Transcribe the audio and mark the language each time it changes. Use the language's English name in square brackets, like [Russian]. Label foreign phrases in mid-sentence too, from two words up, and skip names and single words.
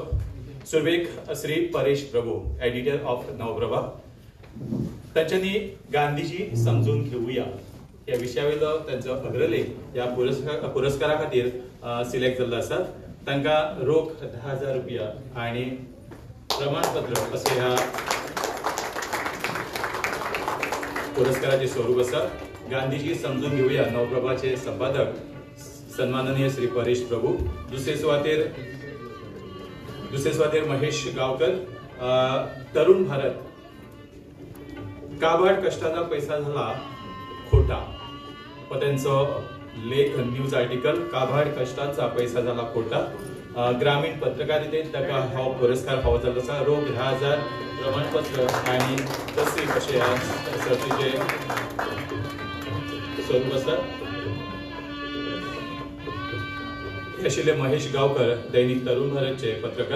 [Konkani] सुरवेक श्री परेश प्रभू, [English] editor of [Konkani] नवप्रभा, तांच्यांनी गांधीजी समजून घेवया या विशयावेलो त्यांचो अग्रलेख या पुरस्कारा खातीर सिलेक्ट जाल्लो आसा. तांकां रोख 10,000 रुपया आणि प्रमाणपत्र असे ह्या पुरस्काराचे स्वरूप आसा. गांधीजी समजून घेवया नवप्रभाचे संपादक सन्माननीय श्री परेश प्रभू. दुसरे सुवातेर महेश गावकर, तरुण भारत, काबाड कष्टाचा पैसा झाला खोटा. त्यांचो लेख [English] news article [Konkani] काबाड कष्टाचा पैसा झाला खोटा. ग्रामीण पत्रकारितेत ताका हो पुरस्कार फावो जाल्लो आसा. रोख 10,000 प्रमाणपत्र आणि तसलीक अशे ह्या सर्तीचे स्वरूप आसा. आशिल्ले महेश गावकर, दैनिक तरुण भारतचे पत्रकार.